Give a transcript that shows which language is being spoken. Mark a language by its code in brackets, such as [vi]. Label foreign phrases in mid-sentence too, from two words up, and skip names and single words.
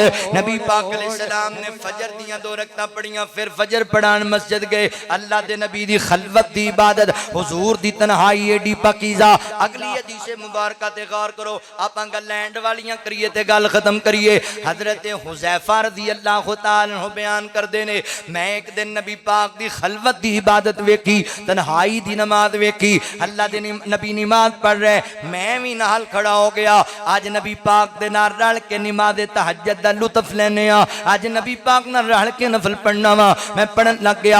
[pa] نبی پاک علیہ السلام نے فجر دیاں 2 رکعتاں پڑھیاں، فیر فجر پڑھان مسجد گئے. اللہ دے نبی دی خلوت دی عبادت، حضور دی تنہائی اینڈی پاکیزہ. اگلی حدیث مبارکہ تے غور کرو، آپاں گلاں اینڈ والیاں کریے تے گل ختم کریے. حضرت حذیفہ [ar] رضي الله تعالى عنه [pa] بیان کردے نے، میں اک دن نبی پاک دی خلوت دی عبادت ویکھی، تنہائی دی نماز ویکھی. اللہ دے نبی نماز پڑھ رہے، میں بھی نال کھڑا ہو گیا. اج نبی پاک دے نال رل کے نماز تہجد دا لطف لینا اے. اج نبی پاک نال رل کے نفل پڑھنا وا، میں پڑھن لگ گیا.